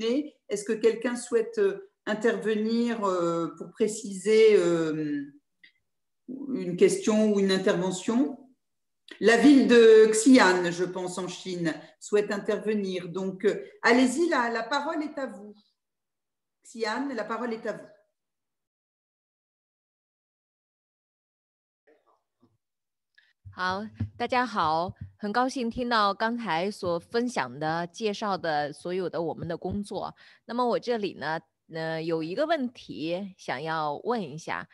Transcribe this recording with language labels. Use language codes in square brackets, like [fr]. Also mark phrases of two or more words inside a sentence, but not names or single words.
[fr] Est-ce que quelqu'un souhaite intervenir pour préciser une question ou une intervention? La ville de Xi'an, je pense, en Chine, souhaite intervenir. Donc, allez-y, la parole est à vous. Xi'an, la parole est à vous. [zh] 好，大家好，很高兴听到刚才所分享的、介绍的所有的我们的工作。那么我这里呢，有一个问题想要问一下。